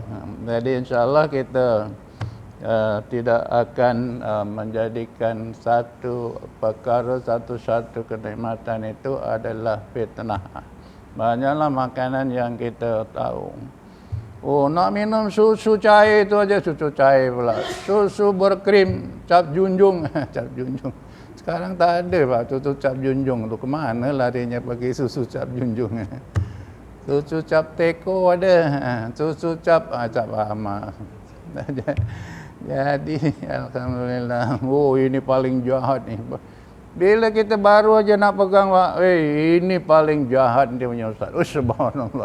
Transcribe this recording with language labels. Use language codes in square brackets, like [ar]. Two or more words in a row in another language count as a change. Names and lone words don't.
[ms] Jadi insya-Allah kita tidak akan menjadikan satu perkara, satu kenikmatan itu adalah fitnah. Banyaklah makanan yang kita tahu. Nak minum susu cair itu aja, susu cair pula. Susu berkrim, cap junjung, cap junjung. Sekarang tak ada Pak, susu cap junjung tu. Kemana larinya pergi susu cap junjung? Susu cap teko ada, susu cap hama. Jadi alhamdulillah, ini paling jahat ni. Bila kita baru aja nak pegang, Pak, ini paling jahat dia punya Ustaz. Subhanallah.